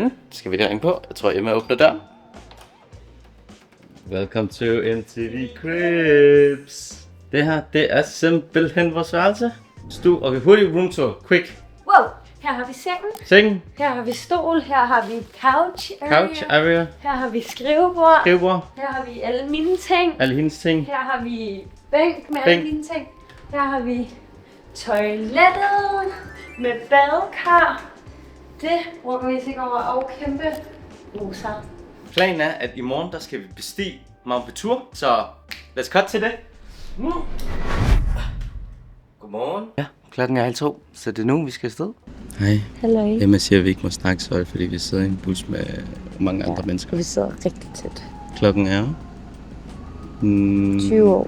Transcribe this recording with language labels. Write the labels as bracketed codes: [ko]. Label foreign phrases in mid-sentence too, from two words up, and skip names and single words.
[da] Det skal vi lige ringe på. Jeg tror, Emma åbner der. [en] Welcome to MTV Cribs. [da] Det her, det er simpelthen vores værelse. [en] Okay, hurtig room tour. Quick. [da] Wow, her har vi sengen. Sengen. Her har vi stol. Her har vi [en] couch area. Couch area. [da] Her har vi skrivebord. Skrivebord. Her har vi alle mine ting. Alle hendes ting. Her har vi bænk med Bænk. alle dine ting. Her har vi toilettet med badekar. Det bruger vi sikkert over og kæmpe bruser. Planen er, at i morgen, der skal vi bestige Mount Batur. Så [en] let's cut [da] til det. Godmorgen. Ja, klokken er 1:30, så det er nu, vi skal afsted. Hej. Hallo. Emma siger, at vi ikke må snakke så højt, fordi vi sidder i en bus med mange andre mennesker. Vi sidder rigtig tæt. Klokken er 20 over.